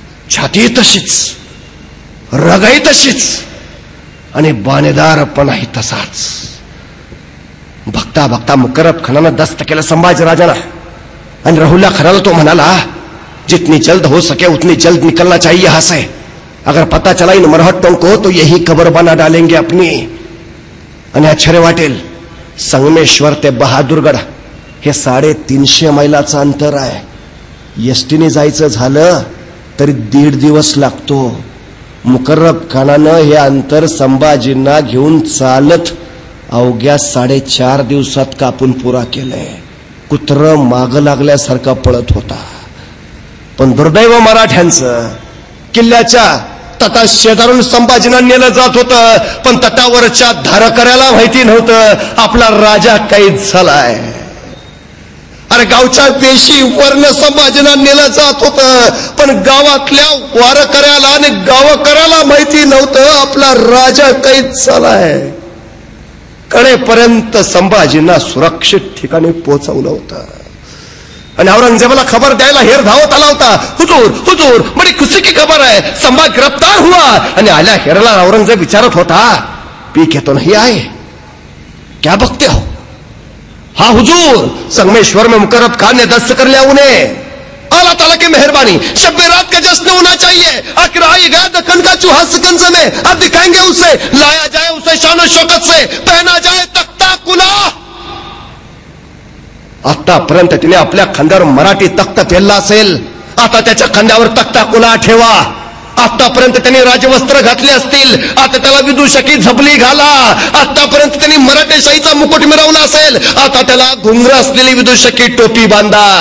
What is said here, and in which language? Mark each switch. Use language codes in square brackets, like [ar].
[mr] छाती तशीच, रगाई तशीच आणि बाणेदारपणाही तसाच. बघता बघता मुकर्रब खानानं दस्त केलं संभाजीराजाला आणि राहुल्ला खानाला तो म्हणाला, [hi] जितनी जल्द हो सके उतनी जल्द निकलना चाहिए यहां से. अगर पता चला इन मरहट्टों को तो यही कब्र बना डालेंगे अपनी. [mr] आणि आश्चर्य वाटेल, संगमेश्वर ते बहादूरगड हे 350 मैलाचं अंतर आहे. एसटीने जायचं झालं तरी 1.5 दिवस लागतो. मुकर्रब खानानं हे अंतर संभाजींना घेऊन चालत अवघ्या 4.5 दिवसात कापून पुरा केलंय. कुत्र माग लागल्यासारखा पळत होता. पण दुर्दैव मराठ्यांचं, किल्ल्याच्या तटा शेजारून संभाजींना नेलं जात होतं. पण तटावरच्या धारकऱ्याला माहिती नव्हतं आपला राजा कैद झालाय. अरे गावच्या वेशी वर्ण संभाजींना नेलं जात होतं. पण गावातल्या वारकऱ्याला आणि गावकऱ्याला माहिती नव्हतं आपला राजा कैद झालाय. कडेपर्यंत संभाजींना सुरक्षित ठिकाणी पोहोचवलं होतं. आणि औरंगजेबाला खबर द्यायला हेर धावत आला होता. [hi] हुजूर हुजूर बड़ी खुशी की खबर है, संभा गिरफ्तार हुआ. [mr] आणि आल्या हेरला औरंगजेब विचारत होता, [hi] पी के तो नहीं आए, क्या बकते हो? हाँ हुजूर, संगमेश्वर में मुकर्रब खान ने दस्त कर लिया उन्हें. अल्लाह ताला की मेहरबानी, शब रात का जश्न होना चाहिए. आखिर आई गया दक्कन का चूहा सिकंज में, अब दिखाएंगे उसे. लाया जाए उसे शान शौकत से, पहना जाए तख्ता कुला. [mr] आतापर्यंत तिने आपल्या खांद्यावर मराठी तख्त पेलला असेल. आता त्याच्या खांद्यावर तख्ता कुला ठेवा. आतापर्यंत त्यांनी राजवस्त्र घातले असतील, आता त्याला विदूषकी झबली घाला. आतापर्यंत त्यांनी मराठेशाहीचा मुकुट मिरवला असेल, आता त्याला घुंगर असलेली विदूषकी टोपी बांधा.